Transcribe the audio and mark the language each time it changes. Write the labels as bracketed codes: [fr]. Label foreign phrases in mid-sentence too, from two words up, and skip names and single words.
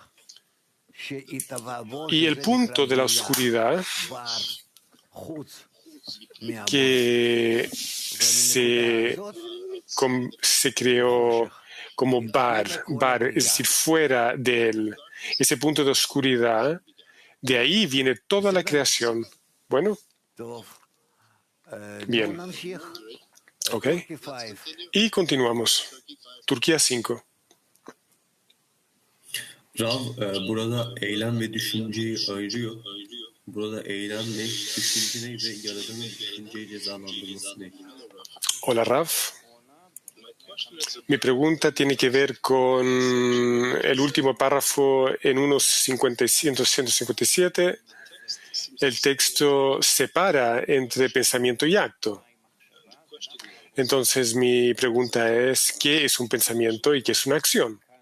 [es] Y el punto de la oscuridad que se creó como bar, es decir, fuera de él. Ese punto de oscuridad, de ahí viene toda la creación. Bueno, bien. Ok. Y continuamos. Turquía 5. [tr] Rav, burada eylem ve düşünceyi ayırıyor. Burada eylem ne, düşünce ne ve yaradanın düşünceyi cezalandırması ne? [es] Hola, Rav. Mi pregunta tiene que ver con el último párrafo en 157. El texto separa entre pensamiento y acto. Entonces, mi pregunta es, ¿qué es un pensamiento y qué es una acción?